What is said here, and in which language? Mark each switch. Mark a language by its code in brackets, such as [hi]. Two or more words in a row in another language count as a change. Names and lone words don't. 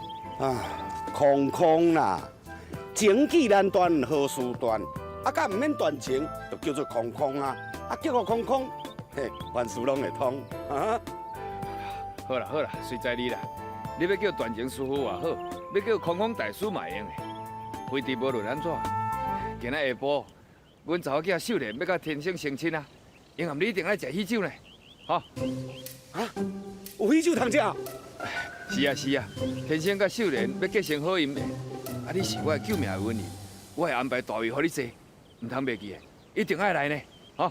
[nan] 啊，空空啦，情既然断，何事断？啊，甲毋免断情，就叫做空空啊！啊，叫我空空，嘿，万事拢会通啊！好啦好啦，随在你啦。你要叫段情师傅也好，要叫空空大师嘛会用的，非得无论安怎。今仔下晡， 阮查某囝秀莲要甲天星成亲啊，英含你一定爱食喜酒呢，吼。啊？有喜酒通食？是啊是啊，天星甲秀莲要结成好姻缘，啊你是我的救命恩人，我会安排大位互你坐，唔通袂记的，一定爱来呢，吼。